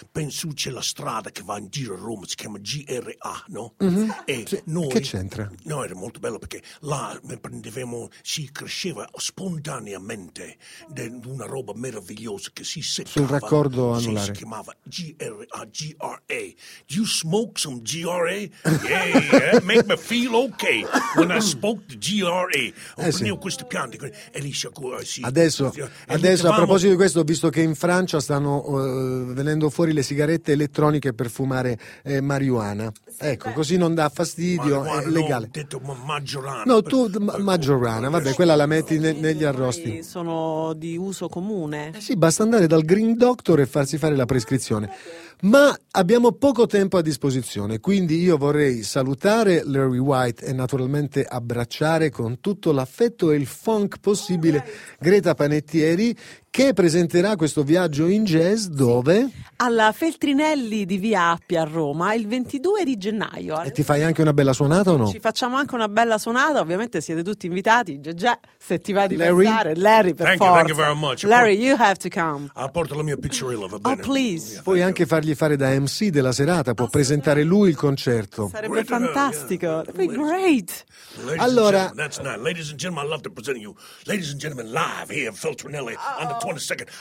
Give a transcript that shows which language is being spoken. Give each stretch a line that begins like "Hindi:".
Italian: Penso c'è la strada che va in giro a Roma, si chiama GRA, no? Mm-hmm. E sì, noi, che c'entra? No, era molto bello perché là prendevamo, si cresceva spontaneamente una roba meravigliosa che si seccava sul raccordo anulare. Si chiamava GRA.
English: Do you smoke some GRA? GRA, make me feel okay when I spoke the GRA.
Italian: Prendevo queste piante e lì adesso a proposito di questo, ho visto che in Francia stanno venendo fuori le sigarette elettroniche per fumare marijuana. Ecco, così non dà fastidio, è legale. No, detto maggiorana. No, tu maggiorana, vabbè, quella la metti negli arrosti. Sono di uso comune. Sì, basta andare dal Green Doctor e farsi fare la prescrizione. Ma abbiamo poco tempo a disposizione, quindi io vorrei salutare Larry White e naturalmente abbracciare con tutto l'affetto e il funk possibile Greta Panettieri, che presenterà questo viaggio in jazz dove? Alla Feltrinelli di Via Appia a Roma il 22 di gennaio. E ti fai anche una bella suonata o no? Ci facciamo anche una bella suonata, ovviamente siete tutti invitati, Gegè, se ti va di Larry? Pensare, Larry per
English: thank
Italian: forza.
English: Thank you very much. Larry, you have to come.
Italian: Apporto la mia picciarella, va bene?
English: Oh, please. Yeah,
Italian: puoi anche fargli fare da MC della serata, può presentare lui il concerto. Sarebbe great fantastico, sarebbe yeah. Great. Allora,
English: that's not, ladies and gentlemen, I love to present you, ladies and gentlemen, live here at Feltrinelli on the 22nd.